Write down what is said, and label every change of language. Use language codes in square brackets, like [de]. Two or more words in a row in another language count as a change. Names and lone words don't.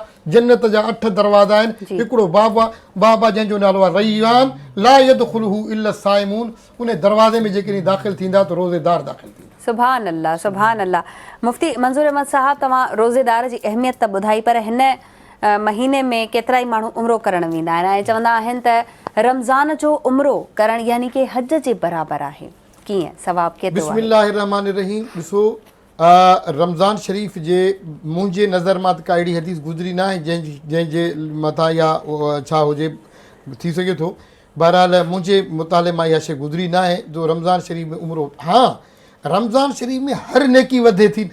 [sd] जन्नत जा 8 दरवाज़ा आहिनि, हिकिड़ो बाबा जंहिंजो नालो आहे रैयान, [ar] لا يدخله إلا الصائمون, [sd] उन दरवाज़े में जेकॾहिं दाख़िल थींदा त रोज़ेदार दाख़िल थींदा। [ar] سبحان الله، سبحان الله. [sd] मुफ्ती मंज़ूर अहमद साहब, तव्हां रोज़ेदार जी अहमियत त ॿुधाई, पर हिन महीने में केतिरा ई माण्हू उम्रो करणु वेंदा आहिनि ऐं चवंदा आहिनि त रमज़ान जो उम्रो करणु यानी कि हज जे बराबरि आहे, कीअं सवाब केतिरो आहे? [ar] بسم الله الرحمن الرحيم. [sd] ॾिसो रमज़ान शरीफ़ जे मुंहिंजे नज़र मां त का अहिड़ी हदीस गुज़री न आहे जंहिंजे मथां या छा हुजे, थी सघे थो, बहरहाल मुंहिंजे मुताले मां इहा शइ गुज़री न आहे जो रमज़ान शरीफ़ में उम्रो। हाँ, रमज़ान शरीफ़ में हर नेकी वधे थी।